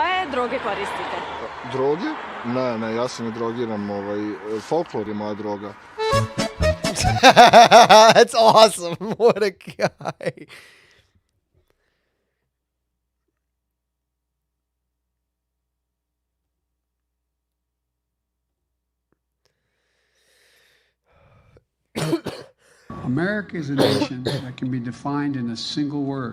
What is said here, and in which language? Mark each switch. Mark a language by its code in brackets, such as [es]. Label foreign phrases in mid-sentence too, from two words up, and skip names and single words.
[bs] droge koristite? Droge? Ne, ja se ne drogiram, folklor je moja droga. [en] That's awesome. What a guy. America is a nation that can be defined in a single word.